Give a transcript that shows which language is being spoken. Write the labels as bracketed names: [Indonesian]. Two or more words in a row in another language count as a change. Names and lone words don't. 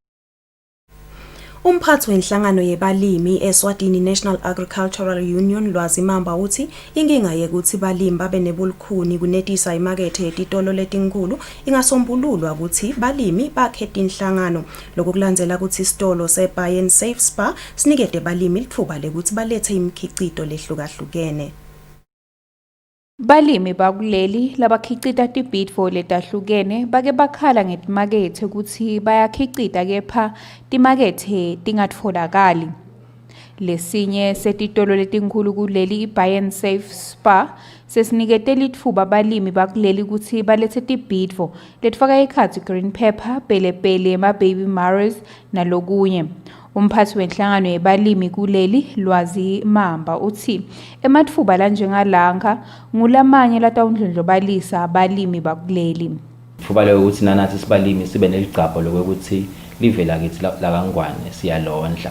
[Swati] Umphathi wenhlangano yebalimi Eswatini National Agricultural Union Lwazi Mamba uthi inkinga yekuthi balimi babe nebulukhuni kunetisa imakethe yetitolo letinkulu ingasombululwa ukuthi balimi bakhethe inhlangano lokulandzela ukuthi isitolo seBuy and Save Spar sinikete balimi lithuba lekuthi balethe imikhicito lehlukahlukene. Balimi bakuleli labakhicita tibhidvo letahlukene bake bakhala ngetimakethe ukuthi bayakhicita kepha timakethe tingatfolakali. Lesinye setitolo letinkhulu kuleli iBuy and Save Spar sesinikete litfuba balimi bakuleli ukuthi balethe tibhidvo letfaka ekhatsi [English] green pepper, [Swati] pelepele, [English] baby marrows [Swati] nalokunye. Umphathi wenhlangano yebalimi kuleli Lwazi Mamba uthi ematfuba lanjengalanga ngulamanye latawundlondlobalisa abalimi bakuleli. Thuba leyo ukuthi nanathi sibalimi sibe neligcabho lokuthi livela kithi lakangwane siyalondla.